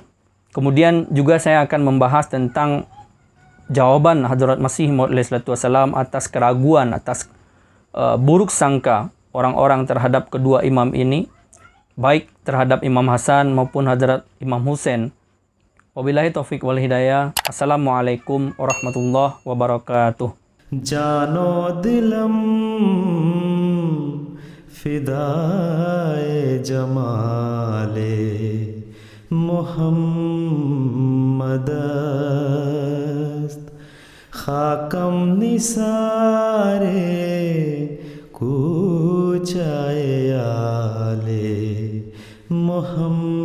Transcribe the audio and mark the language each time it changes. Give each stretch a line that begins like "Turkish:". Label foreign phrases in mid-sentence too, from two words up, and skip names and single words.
Indonesian: Kemudian juga saya akan membahas tentang jawaban Hadrat Masih Maud SAW atas keraguan, atas buruk sangka orang-orang terhadap kedua imam ini, baik terhadap Imam Hasan maupun Hadrat Imam Husain.
Arabic: وبالله التوفيق والهداية. السلام عليكم ورحمة الله وبركاته.
Persian: جان و دلم فدای جمال محمد است خاکم نثار کوچهٔ آل محمد